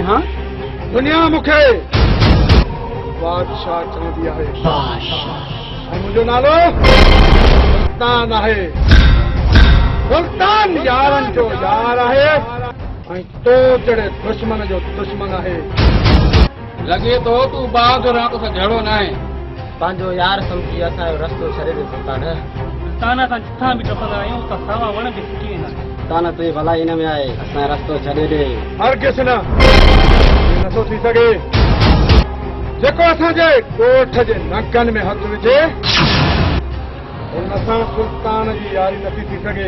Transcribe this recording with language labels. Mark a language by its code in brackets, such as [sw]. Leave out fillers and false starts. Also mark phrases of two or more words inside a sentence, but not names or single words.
[sd] हाँ दुनिया मूंखे बादशाह चवंदी आहे ऐं मुंहिंजो नालो सुल्तान आहे। सुल्तान यारनि जो यार आहे ऐं तो जहिड़े दुश्मन जो दुश्मन आहे। लगे तो तू बहादुर आहे तोसां जहिड़ो न आहे। पंहिंजो यार सम्झी असांजो रस्तो छॾे ॾे सुल्तान। ताना सां जिथां बि टपंदा आहियूं त सावा वण बि सुकी वेंदा आहिनि। ताना तुंहिंजी भलाई हिन में आहे असांजो रस्तो छॾे ॾे। हरगिज़ न नथो थी सघे। जेको असांजे ॻोठ जे नकनि में हथ विझे उन सां सुल्तान जी यारी नथी थी सघे।